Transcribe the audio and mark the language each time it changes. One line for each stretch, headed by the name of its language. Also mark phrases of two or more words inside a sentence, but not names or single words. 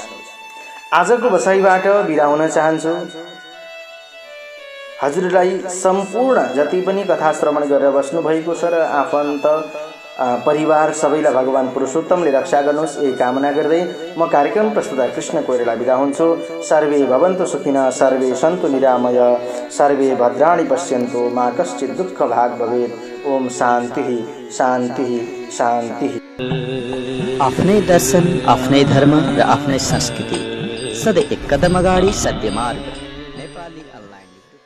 Nepali: आजको बसाइबाट बिदा हुन चाहन्छु। हजुरलाई सम्पूर्ण जति पनि कथा श्रवण गरेर बस्नु भएको छ र आफन्त परिवार सबैलाई भगवान पुरुषोत्तमले रक्षा गर्नुहोस् यही कामना गर्दै म कार्यक्रम प्रस्तुता कृष्ण कोइराला बिदा हुन्छु।
Sanskrit: सर्वे भवन्तु सुखिनः, सर्वे सन्तु निरामय, सर्वे भद्राणि पश्यन्तु, मा कश्चित् दुःख भाग भवेत्। ओम शान्ति शान्ति शान्ति।
Nepali: आफ्नै दर्शन, आफ्नै धर्म र आफ्नै संस्कृति सधैँ एक कदम अगाडि सत्य मार्ग नेपाली अनलाइन।